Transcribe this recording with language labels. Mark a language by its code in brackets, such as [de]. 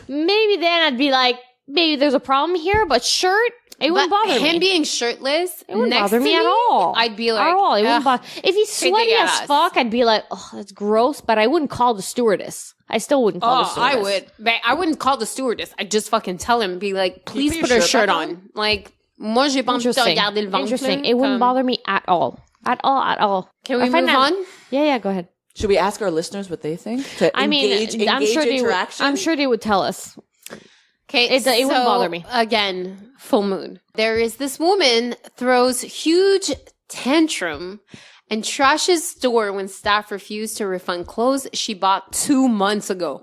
[en] Maybe then I'd be like, maybe there's a problem here, but shirt, it wouldn't bother me. Him being shirtless, it wouldn't bother me at all. I'd be like, at all. It wouldn't bother. If he's sweaty as fuck, I'd be like, oh, that's gross. But I wouldn't call the stewardess. I still wouldn't call the stewardess. I would. But I wouldn't call the stewardess. I'd just fucking tell him, be like, please put her shirt on. [fr] Like, moi j'ai pas envie de regarder le ventre. [en] Interesting. It wouldn't bother me at all. At all. Can we move on? Yeah, go ahead. Should we ask our listeners what they think? Engage interaction? I'm sure they would tell us. Okay, it wouldn't bother me. Again, full moon. There is this woman throws huge tantrum and trashes store when staff refuse to refund clothes she bought 2 months ago.